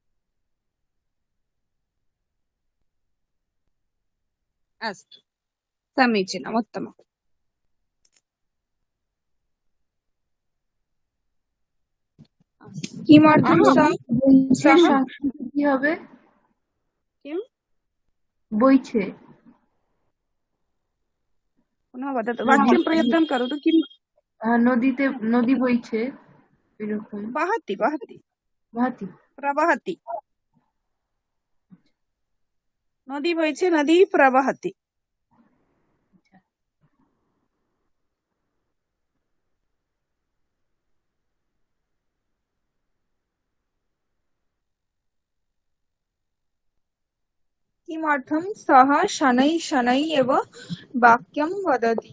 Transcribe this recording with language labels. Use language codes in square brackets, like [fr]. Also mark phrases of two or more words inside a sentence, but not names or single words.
[sa] अस्तु, समीचीनम् उत्तमम् किमर्थं अहं [bn] বইছে [sa] सः [bn] সাথে কি হবে? [sa] किं [bn] বইছে [sa] पुनः वदतु [bn] নদী [sa] वाक्यं प्रयत्नं करोतु किं [bn] নদীতে নদী বইছে এরকম [sa] वहति वहति ভাতি प्रवहति नदी বইছে नदी प्रवहति किमर्थं सः शनैः शनैः एव वाक्यं वदति